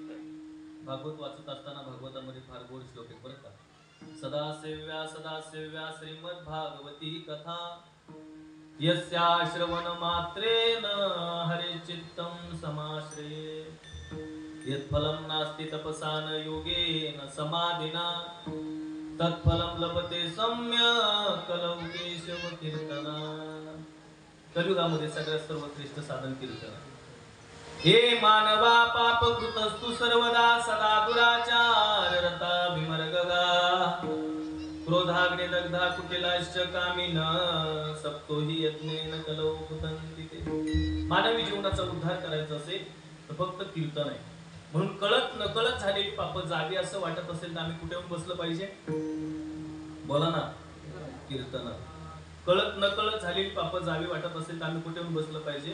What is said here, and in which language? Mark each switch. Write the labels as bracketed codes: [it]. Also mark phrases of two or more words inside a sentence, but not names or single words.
[mr] भागवत वाचत असताना भागवतामध्ये फार गोड श्लोक आहे बरं का. [sa] सदा सेव्या श्रीमद भागवती कथा यस्या श्रवण मात्रेन हरे चित्तम समाश्रये. यत्फलं नास्ति तपसा न योगेन समाधिना तत्फलं लभते सम्यक् कलौकेशव कीर्तना. [mr] कलियुगामध्ये सगळ्यात सर्वश्रेष्ठ साधन कीर्तन. [sa] हे मानवा पापकृतस्तु सर्वदा सदा दुराचार रता विमर्गगा क्रोधाग्नि दग्धा कुटिलाश्च कामिन सप्तो हि यज्ञेन कलौ कुतन्ति ते. [mr] मानवी जीवनाचा उद्धार करायचा असेल तर फक्त कीर्तन आहे. म्हणून कळत नकळत झालेली पाप जावी असं वाटत असेल तर आम्ही कुठे येऊन बसलं पाहिजे? बोला ना. कीर्तनात. कळत नकळत झालेली पाप जावी वाटत असेल तर आम्ही कुठे येऊन बसलं पाहिजे?